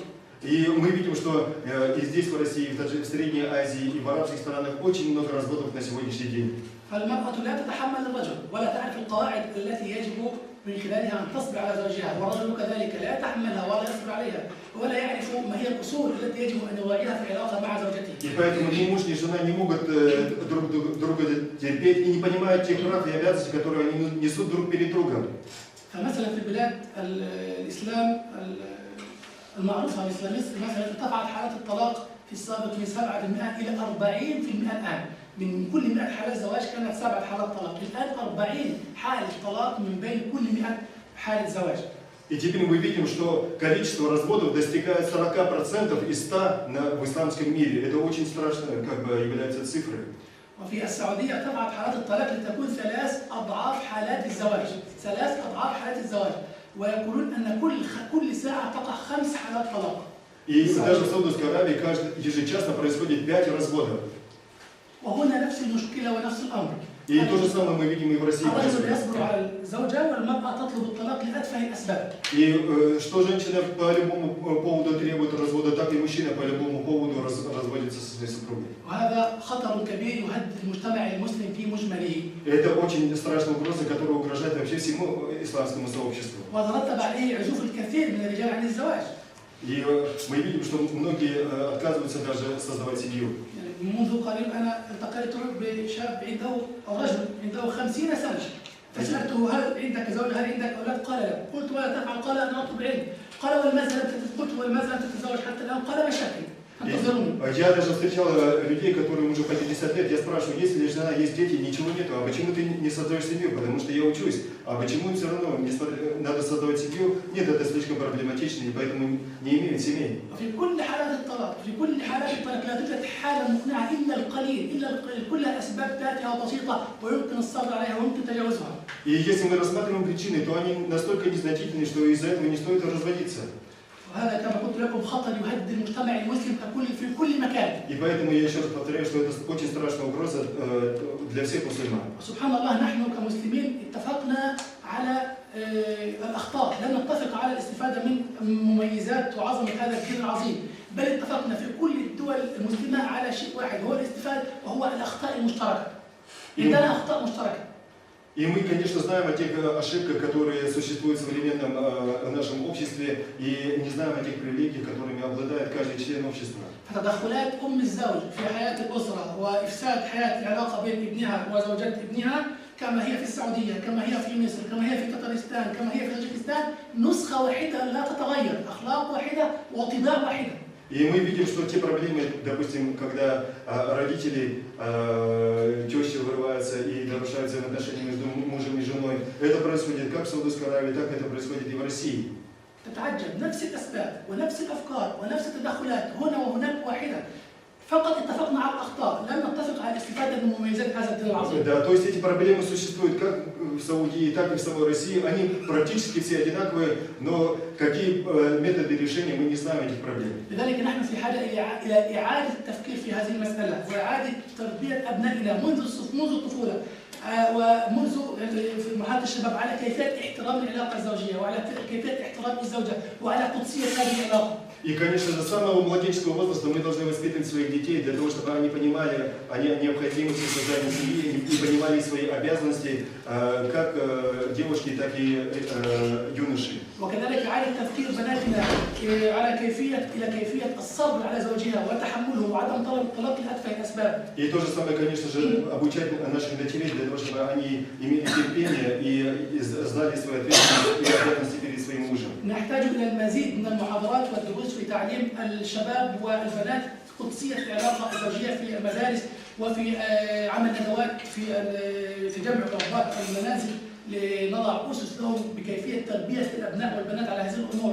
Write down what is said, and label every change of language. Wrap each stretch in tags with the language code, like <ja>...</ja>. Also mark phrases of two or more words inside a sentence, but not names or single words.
<ru>И мы видим, что и здесь, в России, в Средней Азии и в арабских странах очень много разводов на сегодняшний день.</ru> <ar>فالمرأة لا تتحمل الرجل ولا تعرف القواعد التي يجب من خلالها أن تصبر على زوجها، والرجل كذلك لا يتحملها ولا يصبر عليها ولا يعرف ما هي الأصول التي يجب أن يراعيها في العلاقة مع زوجته.</ar> <ru>И поэтому ни муж, ни жена не могут друг друга терпеть и не понимают тех прав и обязанностей, которые они несут друг перед другом.</ru> <ar>فمثلا في البلاد الإسلام المعروفة مثل مصر مثلا ارتفعت حالات الطلاق في السابق من 7% إلى 40% الآن. من كل 100 حالة زواج كانت 7 حالات طلاق، الآن 40 حالة طلاق من بين كل 100 حالة زواج.</ar> <ru>И теперь мы видим, что количество разводов достигает 40% из 100 в исламском мире. Это очень страшно, является цифрой.</ru> <ar>وفي السعودية ارتفعت حالات الطلاق لتكون 3 أضعاف حالات الزواج، 3 أضعاف حالات الزواج، ويقولون أن كل ساعة تقع 5 حالات طلاق.</ar> <ru>И даже в Саудовской Аравии ежечасно происходит 5 разводов.</ru> <ar>وهنا نفس المشكلة ونفس الأمر.</ar> <ru>И то же самое мы видим и в России.</ru> <ar>الرجل يصبر على الزوجة والمرأة تطلب الطلاق لأتفه الأسباب.</ar> <ru>И что женщина по любому поводу требует развода, так и мужчина по любому поводу разводится со своей супругой.</ru> <ar>وهذا خطر كبير يهدد المجتمع المسلم في مجمله.</ar> <ru>Это очень страшная угроза, которая угрожает вообще всему исламскому сообществу.</ru> <ar>وترتب عليه عزوف الكثير من الرجال عن الزواج.</ar> <ru>И мы видим, что многие отказываются даже создавать семью.</ru> <ar>منذ قليل أنا التقيت بشاب عنده أو رجل عنده 50 سنة، فسألته هل عندك زوج؟ هل عندك أولاد؟ قال لا. قلت ماذا تفعل؟ قال أنا أطلب علم. قال ولماذا لم تتزوج حتى الآن؟ قال مشاكل.</ar> <ru>Я даже встречал людей, которым уже по 50 лет, я спрашиваю, есть ли жена, есть дети, ничего нету, а почему ты не создаешь семью? Потому что я учусь, а почему все равно надо создавать семью? Нет, это слишком проблематично, и поэтому не имеют семей.</ru> <ar>في كل حالات الطلاق لا توجد حالة مقنعة إلا القليل، إلا كلها أسباب تافهة وبسيطة ويمكن الصبر عليها ويمكن تجاوزها.</ar> <ru>И если мы рассматриваем причины, то они настолько незначительны, что из-за этого не стоит разводиться.</ru> <ar>وهذا كما قلت لكم خطر يهدد المجتمع المسلم ككل في كل مكان.</ar> <ru>И поэтому я еще раз повторяю, что это очень страшная угроза для всех мусульман.</ru> <ar>سبحان الله نحن كمسلمين اتفقنا على الأخطاء، لم نتفق على الاستفادة من مميزات وعظمة هذا الدين العظيم، بل اتفقنا في كل الدول المسلمة على شيء واحد هو الاستفادة وهو الأخطاء المشتركة. عندنا أخطاء مشتركة.</ar> <ru>И мы, конечно, знаем о тех ошибках, которые существуют в современном нашем обществе, и не знаем о тех привилегиях, которыми обладает каждый член общества.</ru> <ar>فتدخلات أم الزوج في حياة الأسرة وإفساد حياة العلاقة بين ابنها وزوجة ابنها كما هي في السعودية، كما هي في مصر، كما هي في تتارستان، كما هي في طاجكستان، نسخة واحدة لا تتغير، أخلاق واحدة وطباع واحدة.</ar> <ru>И мы видим, что те проблемы, допустим, когда родители, теща вырываются и нарушают взаимоотношения между мужем и женой, это происходит как в Саудовской Аравии, так это происходит и в России.</ru> <ar>تتعجب نفس الأسباب ونفس الأفكار ونفس التدخلات هنا وهناك واحدة. فقط اتفقنا على الأخطاء، لم نتفق على الاستفادة من مميزات هذا الدين العظيم.</ar> <ru>Да, то есть эти проблемы существуют как в Саудии, так и в самой России. Они практически все одинаковые, но какие методы решения мы не знаем этих проблем.</ru> <ar>لذلك نحن في حاجة إلى إعادة التفكير في هذه المسألة وإعادة تربية أبنائنا منذ الطفولة ومنذ في مرحلة الشباب على كيفية احترام العلاقة الزوجية وعلى كيفية احترام الزوجة وعلى قدسية هذه العلاقة.</ar> <ru>И, конечно, с самого младенческого возраста мы должны воспитывать своих детей для того, чтобы они понимали о необходимости создания семьи и понимали свои обязанности как девушки, так и юноши.</ru> <ar>وكذلك إعادة تفكير بناتنا على كيفية الصبر على زوجها وتحمله وعدم طلاق لأتفه الأسباب.</ar> <ru>И то же самое, конечно же, обучать наших дочерей для того, чтобы они имели терпение и знали свою ответственность и обязанности перед своим мужем.</ru> <ar>نحتاج إلى المزيد من المحاضرات والدروس في تعليم الشباب والبنات قدسية العلاقة الزوجية في المدارس وفي عمل ندوات في جمع رغبات المنازل لنضع أسس لهم بكيفية تربية الأبناء والبنات على هذه الأمور.</ar>